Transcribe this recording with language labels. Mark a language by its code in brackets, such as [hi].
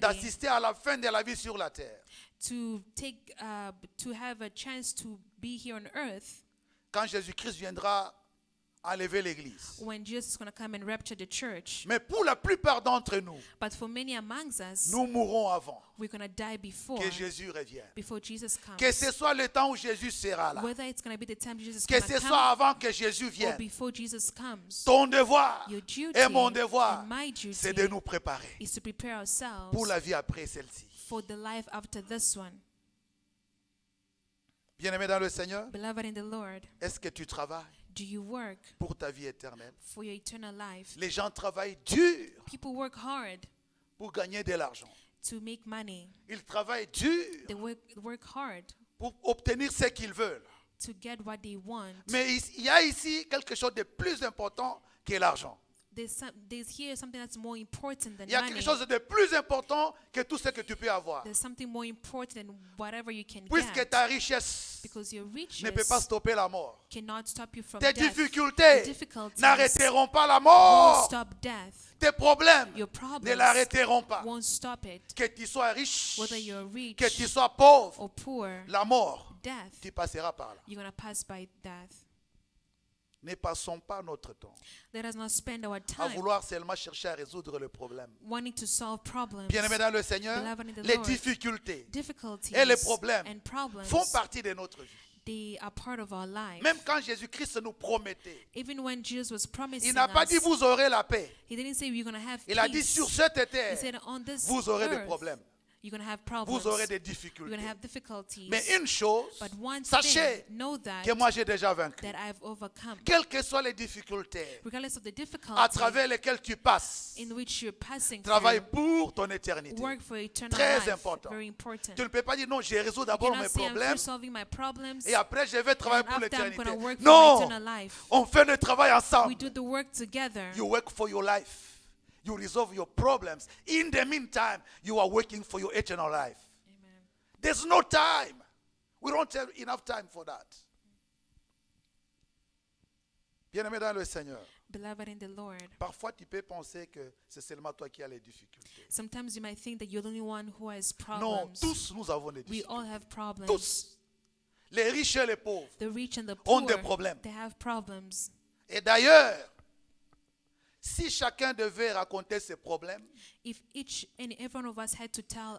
[fr] d'assister à la fin de la vie sur la terre. [en] to to have a chance to be here on earth [fr] Quand Jésus-Christ viendra enlever l'église. [en] when Jesus is going to come and rapture the church. [fr] Mais pour la plupart d'entre nous, [en] But for many amongst us, [fr] nous mourrons avant [en] we're going to die before [fr] que Jésus revienne. [en] Jesus comes. [fr] Que ce soit le temps où Jésus sera là. [en] Whether it's going to be the time Jesus is [fr] Que [en] going to [fr] ce soit [en] come [fr] avant que Jésus [en] or [fr] vienne. [en] before Jesus comes. [fr] Ton devoir [en] Your duty [fr] et mon devoir, [en] and my duty [fr] c'est de nous préparer [en] is to prepare ourselves [fr] pour la vie après celle-ci. [en] for the life after this one. [fr] Bien-aimé dans le Seigneur, [en] Beloved in the Lord, [fr] est-ce que tu travailles [en] do you work [fr] pour ta vie éternelle? [en] for your eternal life? [fr] Les gens travaillent dur [en] People work hard [fr] pour gagner de l'argent. [en] to make money. [fr] Ils travaillent dur [en] They work hard [fr] pour obtenir ce qu'ils veulent. [en] to get what they want. [fr] Mais il y a ici quelque chose de plus important que l'argent. [en] There's here something that's more important than [fr] Il y a [en] money. [fr] quelque chose de plus important que tout ce que tu peux avoir. [en] There's something more important than whatever you can [fr] Puisque [en] get. [fr] ta richesse [en] Because your riches [fr] ne peut pas stopper la mort. [en] cannot stop you from [fr] Tes [en] death. [fr] difficultés [en] The difficulties [fr] n'arrêteront pas la [en] won't [fr] mort. [en] stop death. [fr] Tes problèmes [en] Your [fr] ne [en] problems [fr] l'arrêteront pas. [en] won't stop it. [fr] Que tu sois riche, [en] Whether you're rich [fr] que tu sois pauvre, [en] or poor, [fr] la mort, [en] death, [fr] tu passeras par là. [en] you're going to pass by death. [fr] Ne passons pas notre temps [en] Let us not spend our [fr] à [en] time [fr] vouloir seulement chercher à résoudre le problème. [en] wanting to solve problems. [fr] Bien-aimé dans le Seigneur, [en] Beloved in the [fr] les [en] Lord, [fr] difficultés [en] difficulties [fr] et les problèmes [en] and problems, [fr] font partie de notre vie. [en] they are part of our life. [fr] Même quand Jésus-Christ nous promettait, [en] Even when Jesus was promising [fr] il n'a pas [en] us, [fr] dit vous aurez la paix. [en] he didn't say you're going to have [fr] Il a dit [en] peace. [fr] sur cette [en] He [fr] terre, [en] said on this [fr] vous aurez des [en] earth, [fr] problèmes, [en] you're going to have problems. [fr] vous aurez des [en] You're [fr] difficultés. [en] going to have difficulties. [fr] Mais une chose, [en] But one [fr] sachez [en] thing, know that, [fr] que moi j'ai déjà vaincu. [en] that I've overcome. [fr] Quelles que soient les difficultés [en] Regardless of the [fr] à [en] difficulty [fr] travers lesquelles tu passes, [en] in which you're passing [fr] travaille [en] through, [fr] pour ton éternité. [en] work for eternal [fr] Très [en] life. [fr] important. [en] Very important. [fr] Tu ne peux pas dire non, je résous [en] You [fr] d'abord [en] cannot [fr] mes [en] say I'm [fr] problèmes [en] first solving my problems [fr] et après je vais travailler [en] and [fr] pour [en] after I'm going [fr] l'éternité. [en] to work for [fr] Non, [en] eternal life. [fr] on fait le travail [en] We [fr] ensemble. [en] do the work together. You work for your life. You resolve your problems. In the meantime, you are working for your eternal life. Amen. There's no time. We don't have enough time for that. [fr] Bien-aimé dans le Seigneur, [en] Beloved in the Lord, [fr] parfois tu peux penser que c'est seulement toi qui as les difficultés. [en] sometimes you might think that you're the only one who has [fr] Non, [en] problems. [fr] tous nous avons des [en] We all [fr] difficultés. [en] have problems. [fr] Tous. Les riches et les pauvres [en] The rich and the [fr] ont des problèmes. [en] they have problems. [fr] Et d'ailleurs, si chacun devait raconter ses problèmes, [en] If each and every one of us had to tell